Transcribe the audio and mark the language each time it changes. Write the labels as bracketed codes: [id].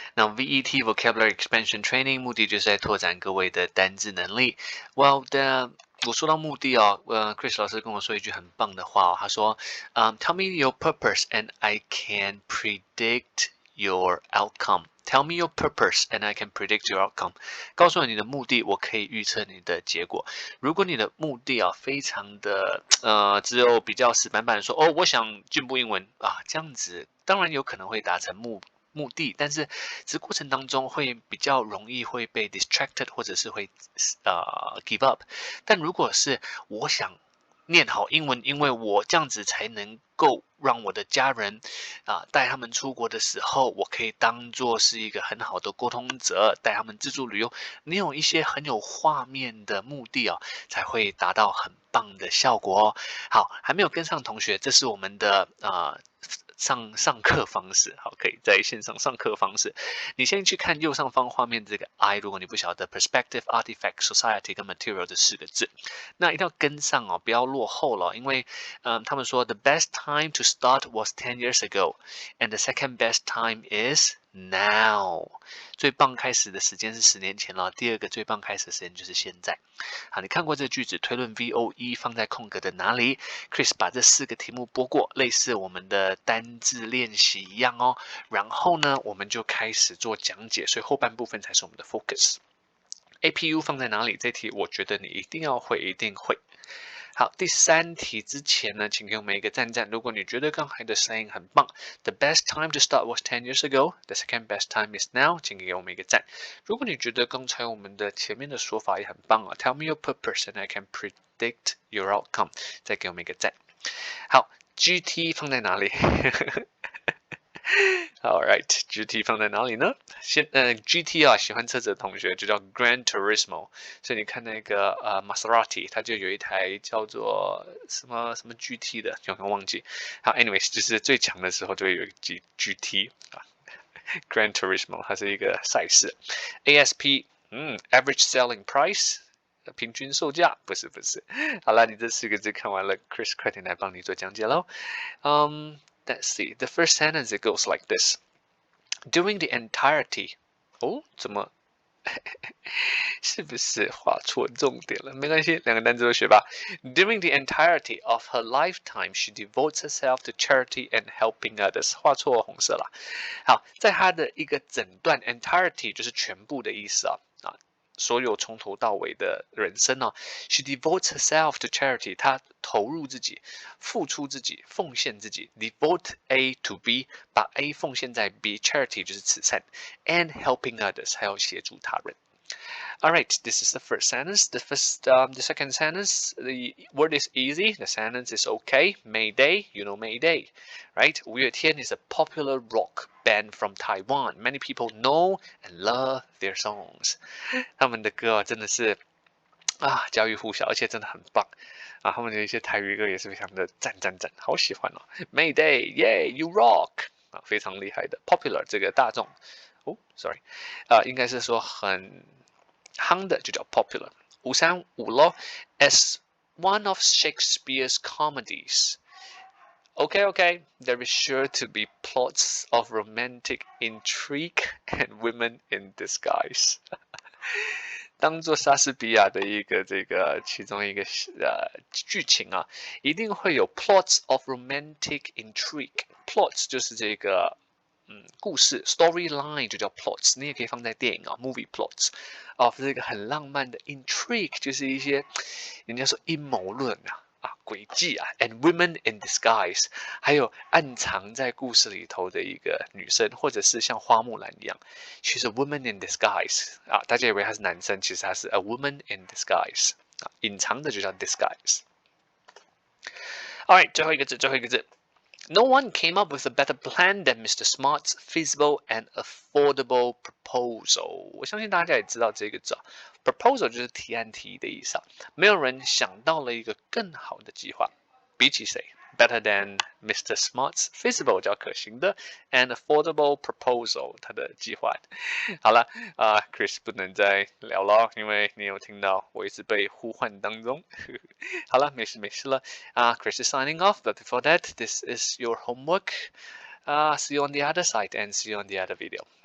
[zh] 那 VET Vocabulary Expansion Training 目的就是在拓展各位的单字能力。我說到目的哦，Chris 老師跟我說一句很棒的話哦，他說， [en] Tell me your purpose and I can predict your outcome. Tell me your purpose and I can predict your outcome. [zh] 告訴我你的目的，我可以預測你的結果。如果你的目的啊非常的只有比較死板板說哦，我想进步英文啊，這樣子當然有可能會達成目的，但是這過程當中會比較容易會被 [en] distracted [zh] 或者是會 [en] give up。 [zh] 但如果是我想念好英文，因為我這樣子才能夠讓我的家人帶他們出國的時候，我可以當做是一個很好的溝通者，帶他們自助旅遊。你有一些很有畫面的目的哦，才會達到很棒的效果哦。好，還沒有跟上同學，這是我們的上課方式，好，可以在線上上課方式。你先去看右上方畫面這個 I， 如果你不曉得 perspective, artifact, society 跟 material 這4個字，那一定要跟上哦，不要落後了，因為他們說 [en] the best time to start was 10 years ago, and the second best time is now。 [zh] 最棒開始的時間是10年前了，第二個最棒開始的時間就是現在。好，你看過這個句子，推論 VOE 放在空格的哪裡 ？Chris 把這4個題目播過，類似我們的單字練習一樣哦。然後呢，我們就開始做講解，所以後半部分才是我們的 focus。APU 放在哪裡？這題我覺得你一定要會，一定會。好，第3題之前呢，請給我們一個讚讚。如果你覺得剛才的聲音很棒 ， [en] The best time to start was 10 years ago. The second best time is now. [zh] 請給我們一個讚。如果你覺得剛才我們的前面的說法也很棒啊 ， [en] Tell me your purpose and I can predict your outcome. [zh] 再給我們一個讚。好 ，GT 放在哪裡？ [en] Alright， [zh] GT 放在哪裡呢？GT 啊，喜歡車子的同學就叫 Gran Turismo， 所以你看那個Maserati， 它就有一台叫做什麼 GT 的，有点忘記。好 ， [en] anyways， [zh] 就是最強的時候就會有一個 GT 啊 ，Gran Turismo 它是一個賽事。 ASP，Average Selling Price。 平均售價不是。好了，你這4個字看完了 ，Chris 快點來幫你做講解嘍。 [en] Let's see. The first sentence it goes like this. During the entirety. [zh] 哦，怎麼是不是畫錯重點了？沒關係，兩個單詞都學吧。 [en] During the entirety of her lifetime, she devotes herself to charity and helping others. [zh] 畫錯紅色了。好，在她的一個整段 entirety 就是全部的意思啊。所有從頭到尾的人生哦 ， [en] She devotes herself to charity， [zh] 她投入自己，付出自己，奉獻自己。 [en] Devote A to B， [zh] 把 A 奉獻在 B，charity 就是慈善 ， [en] and helping others [zh] 還有協助他人。 [en] Alright, this is the first sentence. The second sentence, the word is easy. The sentence is okay. Mayday, you know Mayday, right? 五月天 is a popular rock band from Taiwan. Many people know and love their songs. [zh] 他們的歌真的是家喻戶曉，而且真的很棒啊！他們的一些台語歌也是非常的讚，好喜歡哦。 [en] Mayday, yeah, you rock [zh] 啊，非常厲害的 popular 這個大眾sorry 應該是說很夯的就叫 popular。 [en] 535咯 ，as one of Shakespeare's comedies. Okay, there is sure to be plots of romantic intrigue and women in disguise. [zh] 當做莎士比亞的一個其中一個劇情啊，一定會有 [en] plots of romantic intrigue。 [zh] plots 就是這個故事 storyline 就叫 plots， 你也可以放在電影啊 movie plots 這個很浪漫的 intrigue 就是一些人家說陰謀論詭計 [en] and women in disguise [zh] 還有暗藏在故事裡頭的一個女生，或者是像花木蘭一樣 [en] she's a woman in disguise [zh] 大家以為她是男生，其實她是 [en] a woman in disguise [zh] 隱藏的就叫 disguise。 [en] Alright， [zh] 最後一個字 [en] No one came up with a better plan than Mr. Smart's feasible and affordable proposal. [zh] 我相信大家也知道這個字proposal 就是提案提議的意思沒有人想到了一個更好的計劃，比起誰 ？ [en] Better than Mr. Smart's feasible [zh] 叫可行的 [en] and affordable proposal [zh] 他的計劃。好了Chris 不能再聊了，因為你有聽到我一直被呼喚當中。好了，沒事了 [en] Chris is signing off, but before that, this is your homework. See you on the other side and see you on the other video.